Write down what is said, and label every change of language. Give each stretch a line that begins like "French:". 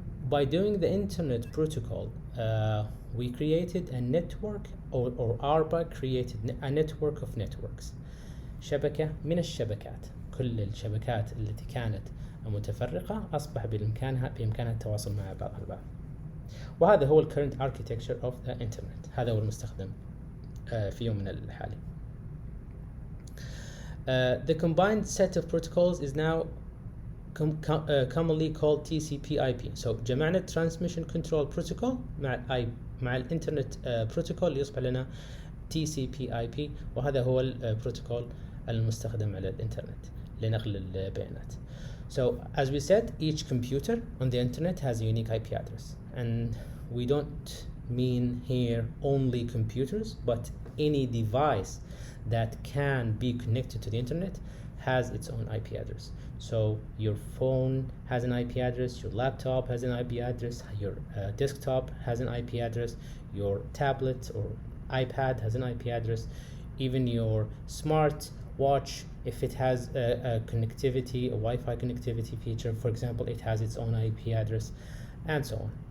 English: By doing the Internet Protocol, we created a network, or ARPA created a network of networks.
Arabic: شبكة من الشبكات. كل الشبكات التي كانت متفرقة أصبح بإمكانها التواصل مع بعضها البعض. وهذا هو
English: current architecture of the Internet.
Arabic: هذا هو المستخدم في يومنا الحالي.
English: The combined set of protocols is now commonly called TCP/IP.
Arabic: So جمعنا Transmission Control Protocol مع الانترنت بروتوكول يصبح لنا TCP/IP، وهذا هو البروتوكول المستخدم على الانترنت لنقل البيانات.
English: So as we said, each computer on the internet has a unique IP address, and we don't mean here only computers, but any device that can be connected to the internet has its own IP address. So your phone has an IP address, your laptop has an IP address, your desktop has an IP address, your tablet or iPad has an IP address, even your smart watch, if it has a connectivity, a Wi-Fi connectivity feature, for example, it has its own IP address, and so on.